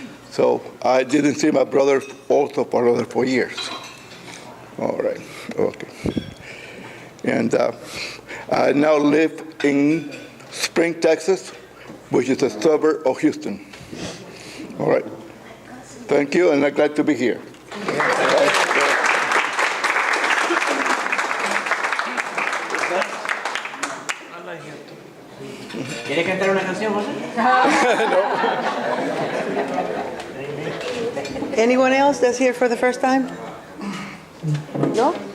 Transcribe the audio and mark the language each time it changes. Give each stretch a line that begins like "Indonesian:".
English: So I didn't see my brother also for another 4 years. All right, okay. And I now live in Spring, Texas, which is a suburb of Houston. All right. Thank you, and I'm glad to be here.
Spanish: ¿Quiere cantar una canción, José?
English: Anyone else that's here for the first time? No?